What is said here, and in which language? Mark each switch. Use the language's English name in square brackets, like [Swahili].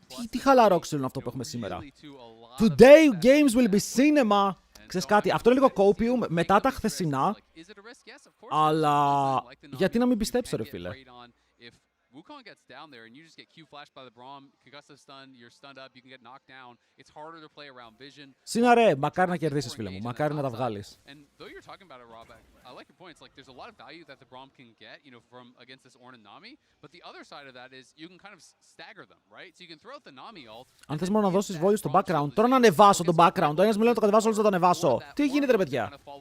[Greek] Τι χαλαρό ξύλο είναι αυτό που έχουμε σήμερα. [English] Today games will be cinema. [Greek] Ξέρεις κάτι, αυτό είναι λίγο copium μετά τα χθεσινά. Αλλά γιατί να μην πιστέψω, ρε φίλε. [English] Wukong gets down there and you just get Q flashed by the Braum, concussive stun, you're stunned up, you can get knocked down. It's harder to play around vision. [Greek] Σύναρε, μακάρι να κερδίσεις, φίλε μου. Μακάρι να τα βγάλεις. [English] And though you're talking about it, Rob, I like your point. It's like there's a lot of value that the Braum can get, you know, from against this Ornn and Nami, but the other side of that is you can kind of stagger them, right? So you can throw out the Nami ult. [Greek] Αν θες μόνο να δώσεις βόλιο στο background, τώρα να ανεβάσω το background. Ο ένας μου λέει να το κατεβάσω, όλος να το ανεβάσω. Τι γίνεται, ρε παιδιά.